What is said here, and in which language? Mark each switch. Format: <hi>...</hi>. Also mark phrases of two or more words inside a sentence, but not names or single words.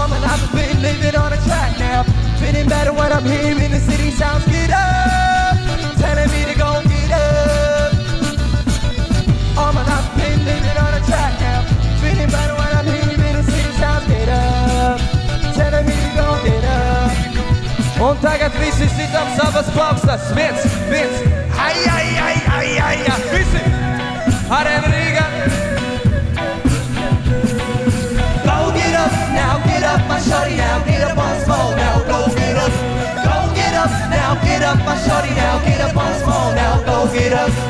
<en>All my life I've been living on a track now. Feeling better when I'm here in the city sounds. Get up, telling me to go get up. All my life I've been living on a track now. Feeling better when I'm here in the city sounds. Get up, telling me to go get up.</en> <lv>Un tagad visi sitam savas plaukstas. Viens. Ai. Visi. Arēna Rīga.</lv> <en>Go get up, now get up, my shorty now. Get up on small now, go get up. Go get up, now get up, my shorty now. Get up on small now, go get up.</en>